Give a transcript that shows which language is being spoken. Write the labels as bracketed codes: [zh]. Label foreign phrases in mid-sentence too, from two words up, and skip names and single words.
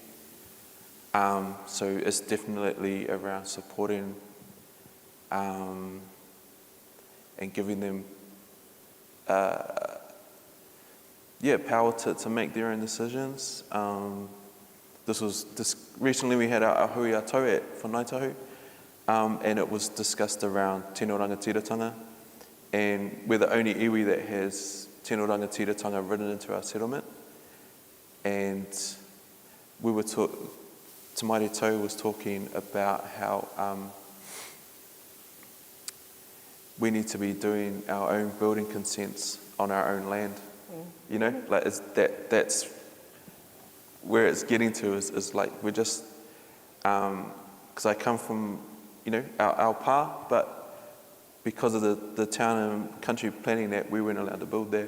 [en] So it's definitely around supporting and giving them power to make their own decisions. Recently we had our [mi] hui a tau [en] at Whanaitahu, and it was discussed around [mi] tino rangatiratanga, [en] and we're the only iwi that has [mi] tino rangatiratanga [en] written into our settlement. And we were Te Maire Tau was talking about how we need to be doing our own building consents on our own land. You know, like that's where it's getting to is like we're just, because I come from, you know, our pa, but because of the town and country planning that we weren't allowed to build there.